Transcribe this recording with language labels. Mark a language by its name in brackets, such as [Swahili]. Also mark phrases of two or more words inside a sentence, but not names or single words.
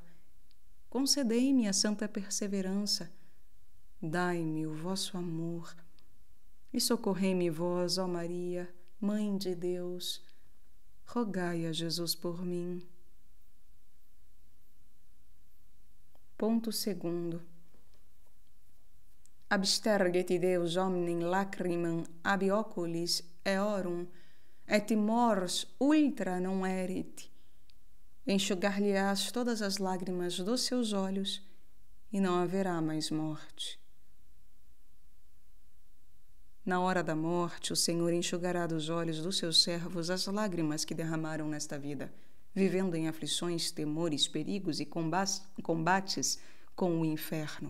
[Portuguese] Concedei-me a santa perseverança, dai-me o vosso amor, e socorrei-me vós, ó Maria, Mãe de Deus, rogai a Jesus por mim. Ponto 2. [Latin] Absterget Deus omnem lacrimam ab oculis eorum, et mors ultra non erit. [Portuguese] Enxugar-lhe-ás todas as lágrimas dos seus olhos, e não haverá mais morte. Na hora da morte, o Senhor enxugará dos olhos dos seus servos as lágrimas que derramaram nesta vida, vivendo em aflições, temores, perigos e combates com o inferno.